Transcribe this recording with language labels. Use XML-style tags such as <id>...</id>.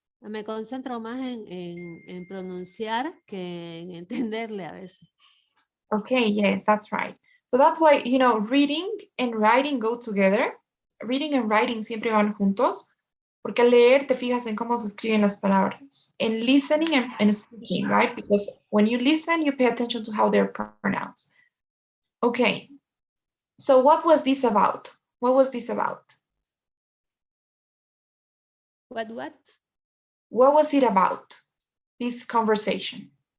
<es>Me concentro más en pronunciar que en entenderle a veces.</es> <en>Okay, yes, that's right. So that's why, you know, reading and writing go together. Reading and writing</en> <es>siempre van juntos, porque al leer te fijas en cómo se escriben las palabras.</es> <en>And listening and speaking, right? Because when you listen, you pay attention to how they're pronounced. Okay, so what was this about? What was this about? What? What was it about, this conversation?</en>